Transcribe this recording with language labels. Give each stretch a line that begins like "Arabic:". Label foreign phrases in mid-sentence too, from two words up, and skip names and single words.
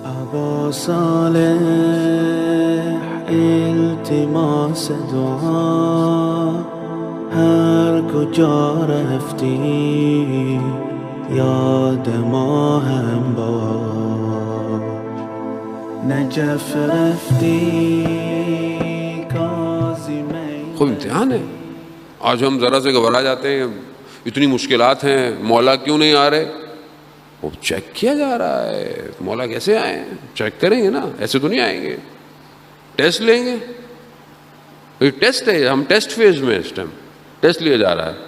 Persian: با صالح التماس دعا هر کجا رفتی یاد ما هم باش نجف رفتی کاظم.
Urdu: خوب امتحان ہے. آج ہم ذرا سے گھبرا جاتے ہیں، اتنی مشکلات ہیں، مولا کیوں نہیں آ رہے؟ وہ چیک کیا جا رہا ہے. مولا کیسے آئے ہیں؟ چیک کریں گے نا، ایسے تو نہیں آئیں گے. ٹیسٹ لیں گے. یہ ٹیسٹ ہے، ہم ٹیسٹ فیز میں اس ٹائم ٹیسٹ لیا جا رہا ہے.